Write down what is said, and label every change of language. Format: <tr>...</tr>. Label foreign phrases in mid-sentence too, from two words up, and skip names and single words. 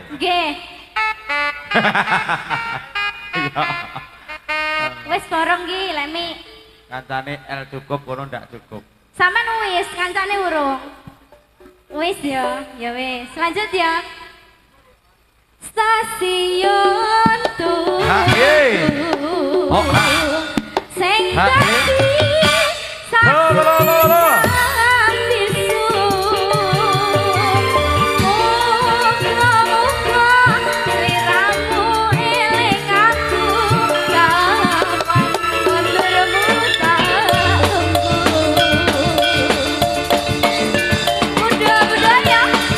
<jv>Nggih. Iya. Wis borong ki lemi. Kancane L cukup kono ndak cukup. Sampean wis kancane urung. Wis ya, ya wis. Lanjut ya. Stasiun tuh. Ha, ye. Oh, ha. Sing Ha, ye. dadi Lo, lo, lo, lo, lo. bisu. Muga-muga sliramu eling aku kapan konturmu tak tunggu.</jv> <id>Mudah-mudahan ya.</id>